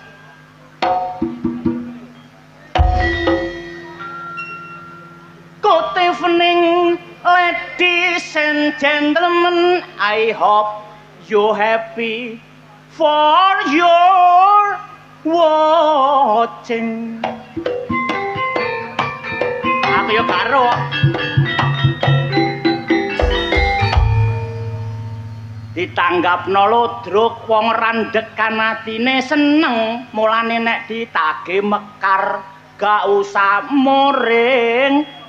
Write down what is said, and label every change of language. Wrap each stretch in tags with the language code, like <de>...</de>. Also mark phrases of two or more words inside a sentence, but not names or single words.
<en>Good evening, ladies and gentlemen. I hope you happy for your watching.</en> <jv>Aku yo karo. Ditanggapno ludruk wong randekan atine seneng, mulane nek ditagih mekar gak usah moring.</jv>